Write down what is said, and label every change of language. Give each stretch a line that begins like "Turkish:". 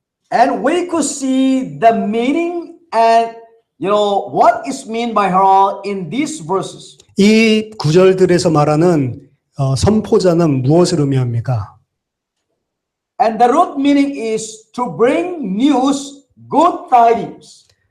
English: And we could see the meaning and what is meant by herald in these verses.
Korean: 이 구절들에서 말하는 선포자는 무엇을 의미합니까?
English: And the root meaning is to bring news, good tidings.